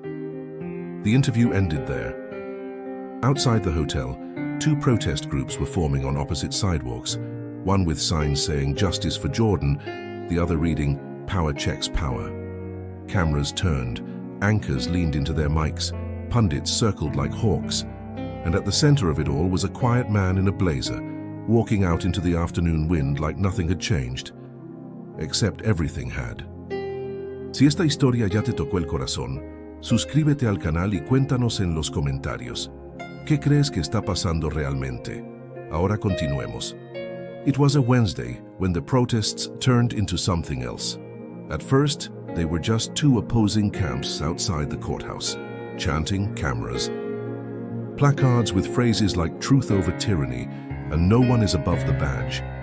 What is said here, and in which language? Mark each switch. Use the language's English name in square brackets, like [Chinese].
[English] The interview ended there. Outside the hotel, two protest groups were forming on opposite sidewalks, one with signs saying "Justice for Jordan," the other reading "Power checks power." Cameras turned, anchors leaned into their mics, pundits circled like hawks, and at the center of it all was a quiet man in a blazer, walking out into the afternoon wind like nothing had changed. Except everything had. [Spanish] Si esta historia ya te tocó el corazón, suscríbete al canal y cuéntanos en los comentarios. ¿Qué crees que está pasando realmente? Ahora continuemos. [English] It was a Wednesday when the protests turned into something else. At first, they were just two opposing camps outside the courthouse, chanting, cameras, placards with phrases like "truth over tyranny" and "no one is above the badge."